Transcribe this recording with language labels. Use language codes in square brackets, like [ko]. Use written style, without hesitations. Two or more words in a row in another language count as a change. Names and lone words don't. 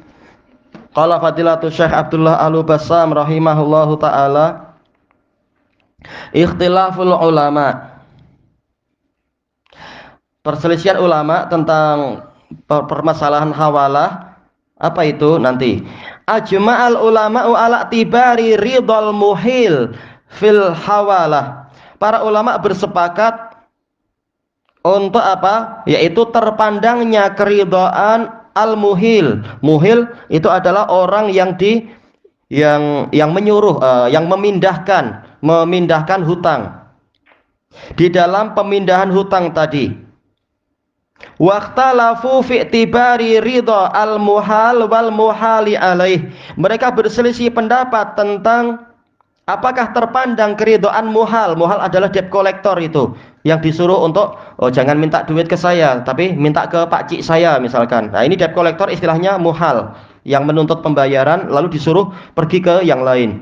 [ar] قال فضيلة الشيخ عبد الله البسام رحمه الله تعالى، اختلاف العلماء, [id] perselisihan ulama tentang permasalahan hawalah. Apa itu nanti? [ar] أجمع العلماء على اعتبار رضا المحيل في الحوالة. [id] Para ulama bersepakat untuk apa? Yaitu terpandangnya keridhaan al-muhil. Muhil itu adalah orang yang menyuruh, yang memindahkan hutang. Di dalam pemindahan hutang tadi, [ar] واختلفوا في اعتبار رضا المحال والمحال عليه. [id] Mereka berselisih pendapat tentang apakah terpandang keridhaan muhal. Muhal adalah [en] debt collector, [id] itu yang disuruh untuk jangan minta duit ke saya tapi minta ke Pak Cik saya misalkan. Nah, ini [en] debt collector [id] istilahnya muhal, yang menuntut pembayaran lalu disuruh pergi ke yang lain.